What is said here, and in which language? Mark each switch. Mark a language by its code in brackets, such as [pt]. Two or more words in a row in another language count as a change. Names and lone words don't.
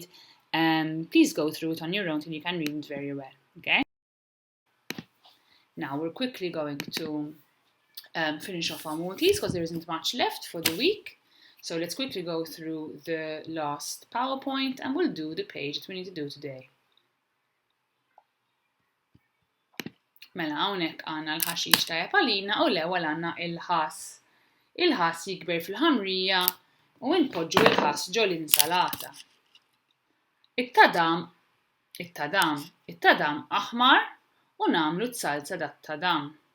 [en] Please go through it on your own till you can read it very well. Okay. Now we're quickly going to finish off our Maltese because there isn't much left for the week. So let's quickly go through the last PowerPoint and we'll do the page that we need to do today. [mt] Mela hawnhekk għandna l-ħaxix ta' Japalina u l-ewwel għandna il-ħass. Il-ħass jikber fil-ħamrija u npoġġu il-ħass ġol insalata. It-tadam aħmar u nagħmlu t-salza dat-tadam.